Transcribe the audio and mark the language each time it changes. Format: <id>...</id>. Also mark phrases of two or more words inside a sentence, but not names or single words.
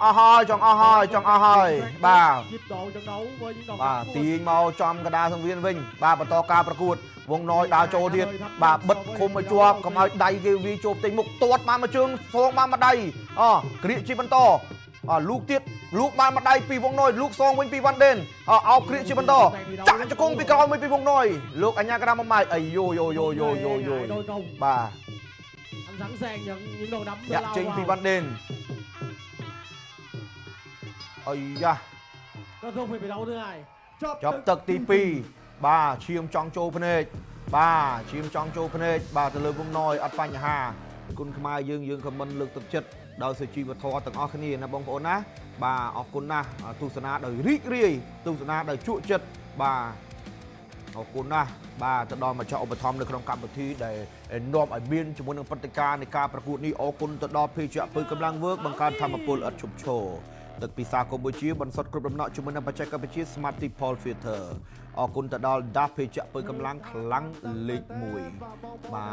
<km>ស់ហើយបាទទាញមកចំកណ្ដាលសង្វៀនវិញបាទបន្តការប្រកួតវងណយដើរចូលទៀតបាទបិទឃុំឲ្យជាប់កុំឲ្យដៃគេវាចូលផ្ទៃមុខទាត់បានមកជើងសងបានមកដៃគ្រាកជាបន្តលូកទៀតលូកបានមកដៃពីវងណយលូកសងវិញពីវ៉ាន់ដេនអោបគ្រាកជាបន្តចាក់ជង្គង់ពីក្រោយមួយពីវងណយលោកអញ្ញាកណ្ដាលមកម៉ាយអាយយបាទ</km> <vi>anh sẵn sàng nhận những đồ đấm</vi> <km>យ៉ាក់ចេញពីវ៉ាន់ដេនអាយ៉ា</km> <vi>kết thúc hiệp thi đấu thứ hai</vi> <km>ចប់ទឹកទី2បាទឈាមចង់ចូលភ្នែកបាទឈាមចង់ចូលភ្នែកបាទទៅលើវងណយអត់បញ្ហាគុណខ្មែរយើងខមមិនលើ កទឹកចិត្តដោយសុជីវធម៌ទាំងអស់គ្នាណាបងប្អូនណាបាទអរគុណណាស់ទស្សនាដោយរីករាយទស្សនាដោយជក់ចិត្តបាទអរគុណណាស់បាទទៅដល់ម្ចាស់ឧបត្ថម្ភនៅក្នុងកម្មវិធីដែលនាំឲ្យមានជាមួយនឹងព្រឹត្តិការណ៍នៃការប្រកួតនេះអរគុណទៅដល់ភេសជ្ជៈពើកម្លាំងវើកបង្កើនធម៌ពលឥតឈប់ឈរទឹកពិសាកម្ពុជាបន្សុទ្ធគ្រប់ដំណក់ជាមួយនឹងបច្ចេកវិទ្យា Smart Tipol Filter អរគុណទៅដល់ DAF ភេសជ្ជៈពើកម្លាំងខ្លាំងលេខ1បាទ</km>